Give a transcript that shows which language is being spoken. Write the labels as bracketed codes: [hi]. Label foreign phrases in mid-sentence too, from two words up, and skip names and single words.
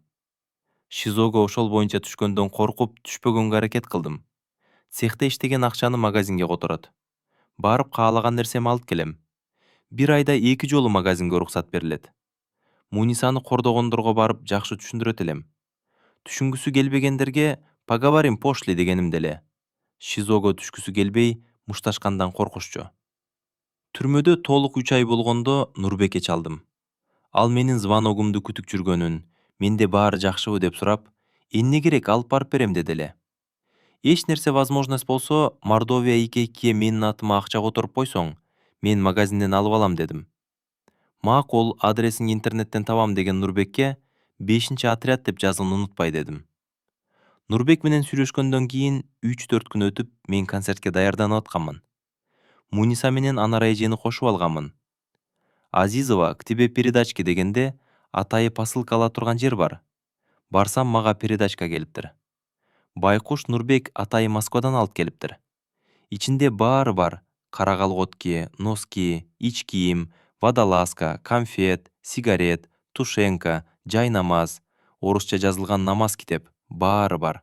[ky] ШИЗОго ошол боюнча түшкөндөн коркуп, түшпөгөнгө аракет кылдым. Цехте иштеген акчаны магазинге которот. Барып каалаган нерсеми алып келем. Бир айда 2 жолу магазинге уруксат берилет. Мунисаны кордогондорго барып жакшы түшүндүрөт элем. Түшүнгүсү келбегендерге [ru] поговорим пошли [ky] дегеним деле. ШИЗОго түшкүсү келбей, мушташкандан коркушчу. Түрмөдө толук 3 ай болгондо Нурбекке чалдым. Ал менин звоногумду күтүп жүргөнүн, менде баары жакшыбы деп сурап, эмне керек алып барып берем деди эле. Эч нерсе возможность болсо, Мордовия 22-ге менин атыма акча которуп койсоң, мен магазинден алып алам дедим. Макул, адресиңди интернеттен табам деген Нурбекке 5-отряд деп жазууну унутпай дедим. Нурбек менен сүйлөшкөндөн кийин 3-4 күн өтүп, мен концертке даярданып атканмын. Муниса менен анар эжени кошуп алганмын. Азизова [ru] к тебе передачки [ky] дегенде, атайы посылка ала турган жер бар. Барсам мага передачка келиптир. Байкуш Нурбек атайы Москвадан алып келиптир. Ичинде баары бар: кара колготки, носки, ич кийим, водолазка, конфет, сигарет, тушенка, жай намаз, орусча жазылган намаз китеп, баары бар.